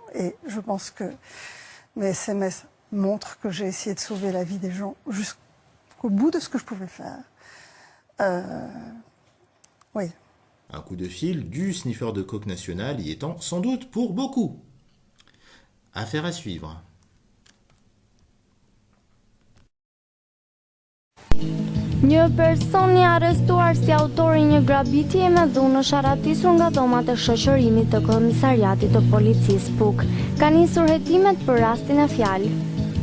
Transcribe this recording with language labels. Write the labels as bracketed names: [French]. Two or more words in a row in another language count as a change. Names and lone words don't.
[French] Et je pense que mes SMS montrent que j'ai essayé de sauver la vie des gens jusqu'au bout de ce que je pouvais faire. Oui. Un coup de fil du sniffer de coke national y étant sans doute pour beaucoup. Affaire à suivre. [Albanian] Një person I arrestuar si autori një grabitje me dhunë është arratisur nga dhomat e shoqërimit të komisariatit të policisë Puk. Ka nisur hetimet për rastin e fjalë.